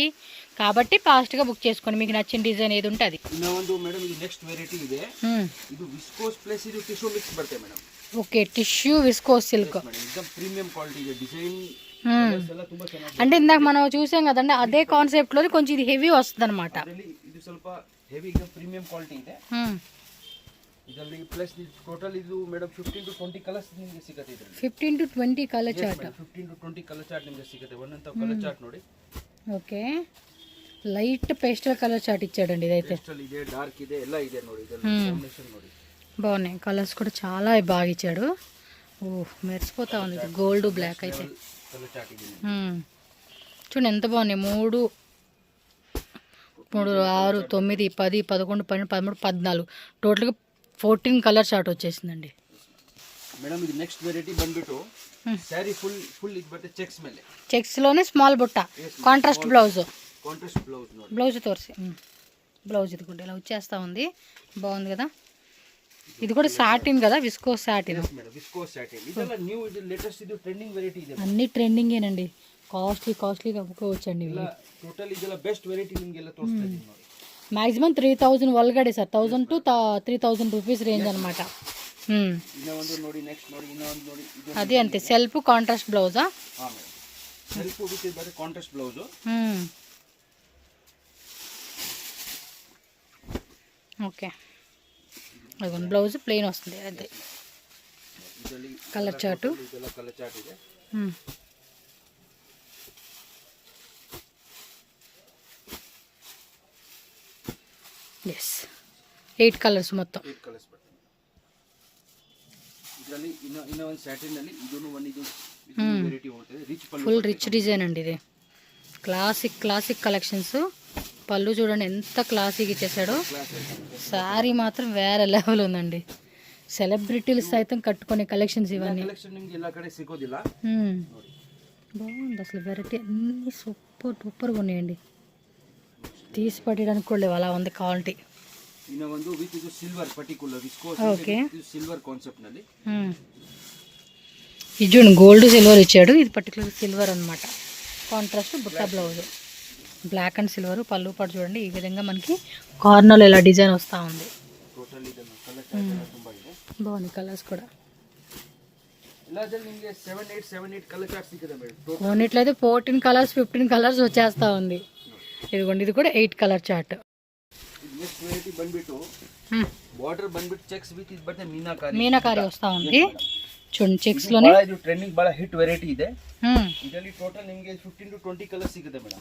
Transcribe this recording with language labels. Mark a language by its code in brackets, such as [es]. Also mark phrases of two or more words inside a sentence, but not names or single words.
[te] కాబట్టి ఫాస్ట్గా బుక్ చేసుకోండి, మీకు నచ్చిన డిజైన్ ఏది ఉంటే అది. ఓకే, [en] tissue viscose silk [te] అంటే ఇందాక మనం చూసాం కదండి, అదే కాన్సెప్ట్లో కొంచెం ఇది హెవీ వస్తుంది అనమాట. [kn] ಇದು ಸ್ವಲ್ಪ [en] heavy premium quality [kn] ಇದೆ. ಇದರಲ್ಲಿ [en] plus total [kn] ಇದು ಮೇಡಮ್ [en] 15 to 20 colours [kn] ನಿಮಗೆ ಸಿಗುತ್ತೆ. ಇದರಲ್ಲಿ [en] 15 to 20 colour chart. 15 to 20 colour chart [kn] ನಿಮಗೆ ಸಿಗುತ್ತೆ. ಒಂದಂತ [en] colour chart [kn] ನೋಡಿ. [te] ఓకే, [en] light pastel colour chart [te] ఇచ్చాడండి. ఇదైతే [kn] పేస్టల్ ಇದೆ, డార్క్ ಇದೆ, ಎಲ್ಲ ಇದೆ ನೋಡಿ. ಇದರಲ್ಲಿ కాంబినేషన్ ನೋಡಿ, [te] బాగున్నాయి కలర్స్ కూడా చాలా బాగా ఇచ్చాడు. ఓ మెరిసిపోతా ఉంది. ఇది [en] gold black [te] అయితే [en] colour chart [kn] ಇದೆ. [te] చూడండి ఎంత బాగున్నాయి. 3 6 9 10 11 12 13 14 టోటల్గా 14 [en] colour chart [te] వచ్చేసిందండి. మేడం ఇది [en] next variety [te] ಬಂದ್ಬಿಟ್ಟು సారీ ఫుల్ ఇది బట్టే చెక్స్ ಮೇಲೆ. చెక్స్ లోనే స్మాల్ బుట్ట, [en] contrast blouse. contrast blouse ನೋಡಿ. [te] బ్లౌజ్ తోర్సి బ్లౌజ్ ఇది కూడా ఇలా వచ్చేస్తా ఉంది. బాగుంది కదా. ఇది కూడా సాటిన్ కదా, [en] viscose satin. [te] మేడం [en] viscose satin [te] ಇದೆಲ್ಲ న్యూ, ఇది లేటెస్ట్, ఇది [en] trending variety [te] ಇದೆ. అన్ని ట్రెండింగేనండి. కాస్ట్లీగా అమ్ముకోవచ్చండి. [kn] ಟೋಟಲ್ ಇದೆಲ್ಲ [en] best variety [kn] ನಿಮಗೆಲ್ಲ ತೋರಿಸ್ತಾ ಇದ್ದೀನಿ ನೋಡಿ. ಮ್ಯಾಕ್ಸಿಮಮ್ 3000 ಒಳಗಡೆ ಸರ್, [en] 1000 to 3000 rupees range [kn] అనమాట. ಇನ್ನೊಂದು ನೋಡಿ, ನೆಕ್ಸ್ಟ್ ನೋಡಿ, ಇನ್ನೊಂದು ನೋಡಿ. ಅದೇ ಅಂತೆ [en] self contrast blouse? [kn] ಹಾಂ ಮೇಡಮ್, [en] self with [kn] ಬರುತ್ತೆ [en] contrast blouse. [te] ఓకే, అదిగోండి [en] blouse plain [te] వస్తుంది. అదే [en] colour chart. [kn] ಇದೆಲ್ಲ [en] colour chart [kn] ಇದೆ. [te] ఎస్, 8 కలర్స్ మొత్తం. [kn] 8 కలర్స్ ಬರ್ತದೆ ಇದರಲ್ಲಿ. ಇನ್ನೊಂದು ಸ್ಯಾಟಿನ್ ನಲ್ಲಿ ಇದನ್ನು ಇದು ವೆರೈಟಿ ಹೋಗ್ತದೆ. ರಿಚ್ ಪಲ್ಲು, [en] full rich design [te] అండి ఇది. [en] classic collections. [te] పళ్ళు చూడండి ఎంత క్లాసిక్ ఇచ్చేసాడో. శారీ మాత్రం వేరే లెవెల్ ఉందండి. సెలబ్రిటీలు సైతం కట్టుకునే కలెక్షన్స్ ఇవన్నీ. [kn] కలెక్షన్ నిಮಗೆ ಎಲ್ಲ ಕಡೆ ಸಿಗೋದಿಲ್ಲ. [te] బాగుంది అసలు వెరైటీ అన్నీ సూపర్గా ఉన్నాయండి. తీసి పట్టడానికి కూడా లేవు, అలా ఉంది క్వాలిటీ. [kn] ಇನ್ನೊಂದು ವಿತ್ ಇದು [en] silver particular viscose. [te] ఓకే, [en] silver concept [kn] ನಲ್ಲಿ. [te] ఇది చూడండి [en] gold silver [te] ఇచ్చాడు. ఇది [en] particular silver [te] అనమాట. [en] contrast butta blouse, black and silver. [te] పళ్ళు పాటు చూడండి ఈ విధంగా మనకి కార్నర్లో ఇలా డిజైన్ వస్తూ ఉంది. బాగుంది కలర్స్ కూడా. [kn] ನಿಮಗೆ 7 8 [en] colour chart [kn] ಸಿಗುತ್ತೆ ಮೇಡಮ್. [te] కొన్నిట్లయితే 14 కలర్స్ 15 కలర్స్ వచ్చేస్తూ ఉంది. ఇదిగోండి ఇది కూడా 8 [en] colour chart. [te] నెక్స్ట్ వెరైటీ ಬಂದ್ಬಿಟ್ಟು బార్డర్ ಬಂದ್ಬಿಟ್ಟು [en] checks with [te] ఇది బట్టే మీనాకారి వస్తూ ఉంది. చూడండి చెక్స్ లోనే [kn] ಇದು ಟ್ರೆಂಡಿಂಗ್ ಬಹಳ [en] hit variety [kn] ಇದೆ. ಇದರಲ್ಲಿ ಟೋಟಲ್ ನಿಮಗೆ [en] 15 to 20 colours [kn] ಸಿಗುತ್ತೆ ಮೇಡಮ್.